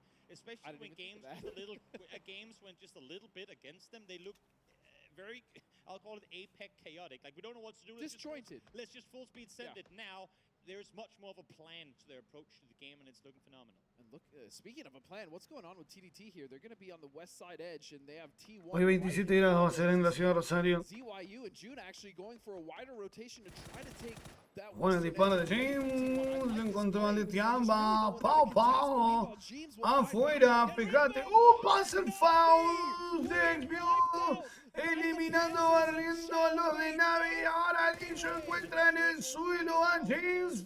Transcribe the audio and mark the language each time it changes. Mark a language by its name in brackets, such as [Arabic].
[English] Especially when games went just a little bit against them, they look very, I'll call it apex chaotic. Like, we don't know what to do. Disjointed. Let's just full speed send it now. There's much more of a plan to their approach to the game, and it's looking phenomenal. And look, speaking of a plan, what's going on with TDT here? They're going to be on the west side edge, and they have T1. [Spanish] Hoy 27 grados va a ser en la ciudad de Rosario. ZYU and June actually going for a wider rotation to try to take that. Buen disparo de James. Lo encontró al de Tiamba. Pau. Afuera, fíjate. Pasa el foul. Desvió. Eliminando, barriendo a los de Navi. Ahora Lillo encuentra en el suelo a James.